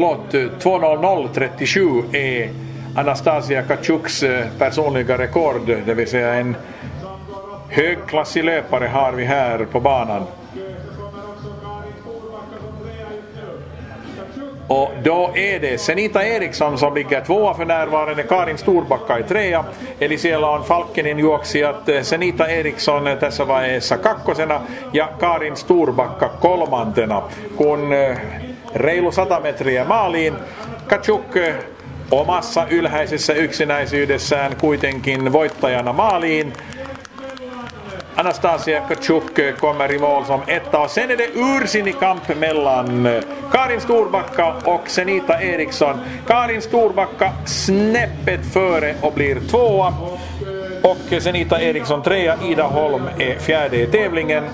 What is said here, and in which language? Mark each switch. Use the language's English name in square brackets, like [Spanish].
[Swedish] 2.08.37 är Anastasia Kachuks personliga rekord, det vill säga en högklassig löpare har vi här på banan. Och då är det Senita Eriksson som ligger 2 för närvarande, Karin Storbacka i 3. [Finnish] Eli siellä on Falkenin juoksijat Senita Eriksson tässä vaiheessa 2. ja Karin Storbacka 3. Kun reilu 100 metriä maaliin, Kachuk omassa ylhäisessä yksinäisyydessään kuitenkin voittajana maaliin. [Swedish] Anastasia Kachuk kommer i mål som 1. och sen är det ursinnig kamp mellan Karin Storbacka och Senita Eriksson. Karin Storbacka snäppet före och blir 2. och Senita Eriksson 3. Ida Holm är 4 i tävlingen.